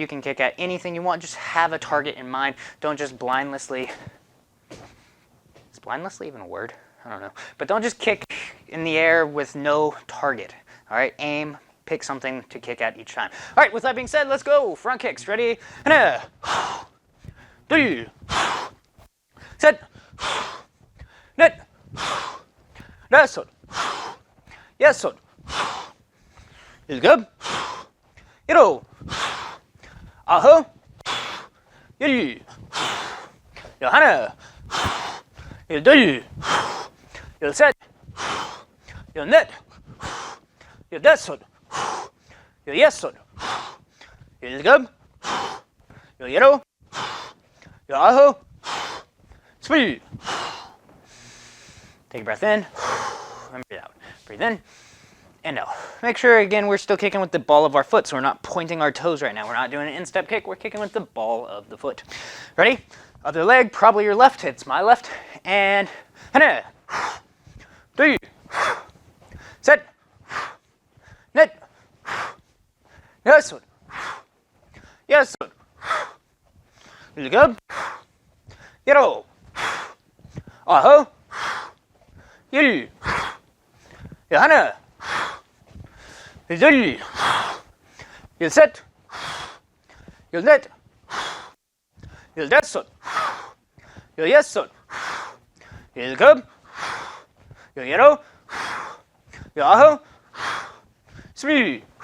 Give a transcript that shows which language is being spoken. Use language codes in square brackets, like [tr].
[en] You can kick at anything you want. Just have a target in mind. Don't just blindly. Is blindlessly even a word? I don't know. But don't just kick in the air with no target. All right, aim pick something to kick at each time. All right, with that being said, let's go. Front kicks. Ready? [ko] 하나, 둘, 셋, 넷, 다섯, 여섯, 일곱, 일곱, 아홉, 열, 열하나, 열둘, 열셋, 열넷, 열다섯, 열여섯, 열일곱, 열여덟, 열아홉, 스물. [en] Take a breath in and breathe out. Breathe in and out. Make sure, again, we're still kicking with the ball of our foot, so we're not pointing our toes right now. We're not doing an instep kick. We're kicking with the ball of the foot. Ready? Other leg, probably your left. It's my left. [ko] And 하나, 둘, 셋, 넷, 여섯, 여섯, 일곱, 여덟, 아홉, 열, 열하나, 열둘, 열셋, 열넷, 열다섯, 열여섯, 열일곱, 열여덟, 열아홉, 스물.